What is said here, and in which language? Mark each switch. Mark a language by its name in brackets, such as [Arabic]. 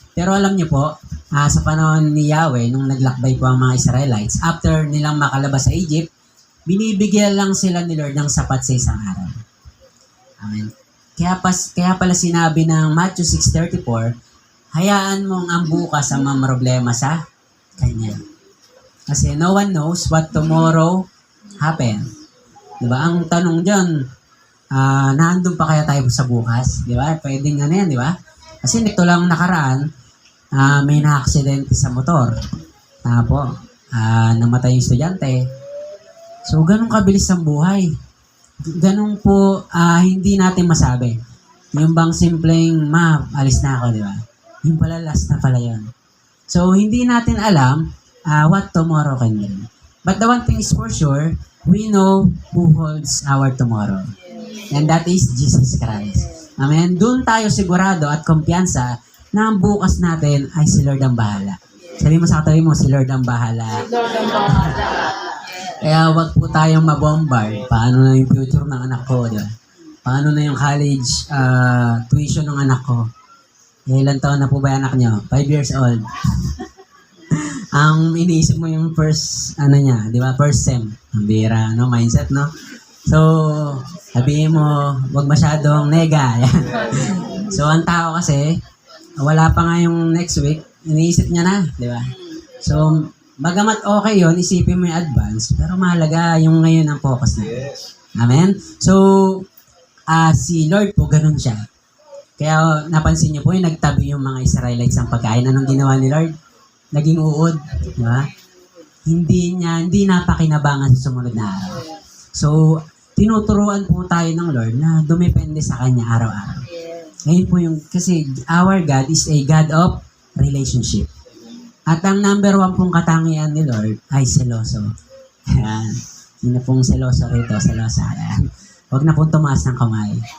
[Filipino] Pero alam niyo po, sa panahon ni Yahweh, nung naglakbay po ang mga Israelites, after nilang makalabas sa Egypt, binibigyan lang sila ni Lord ng sapat sa isang araw. Amen. Kaya pala sinabi ng Matthew 6:34, hayaan mong ang bukas ang mamroblema sa Kanya. [English] Kasi no one knows what tomorrow happen. [Filipino] Diba? Ang tanong dyan, naandun pa kaya tayo sa bukas? Diba? Pwedeng ano yan, diba? Kasi nito lang nakaraan, may na-aksidente sa motor. Po, namatay yung estudyante. So, ganun kabilis ang buhay. Ganun po, hindi natin masabi. Yung bang simpleng, alis na ako, di ba? Yung pala, last na pala yun. So, hindi natin alam [English] what tomorrow can bring. But the one thing is for sure, we know who holds our tomorrow. And that is Jesus Christ. Amen? [Filipino] Doon tayo sigurado at kumpiyansa na ang bukas natin ay si Lord ang bahala. Sabi mo sa katabi mo, si Lord ang bahala. Lord ang bahala. Kaya wag po tayong mabombard. Paano na yung future ng anak ko? Diba? Paano na yung college tuition ng anak ko? Ilan taon na po ba yung anak nyo? [English] 5 years old. [Filipino] Ang iniisip mo yung first, di ba? First sem. Ang bira, mindset, no? So, sabihin mo, wag masyadong nega. Yan. So, ang tao kasi, wala pa nga yung next week, iniisip niya na, di ba? So, bagamat okay yon, isipin mo yung advance, pero mahalaga yung ngayon ang focus na. Amen? So, si Lord po, ganun siya. Kaya napansin niyo po yung nagtabi yung mga Israelites ang pagkain. Anong ginawa ni Lord? Naging uod. Di ba? Hindi napakinabangan sa sumunod na araw. So, tinuturuan po tayo ng Lord na dumepende sa Kanya araw-araw. Ngayon po yung, kasi [English] our God is a God of relationship. [Filipino] At ang number 1 pong katangian ni Lord ay seloso. Ayan. Sino pong seloso rito? Selosa. Ayan. Huwag na pong tumaas ng kamay.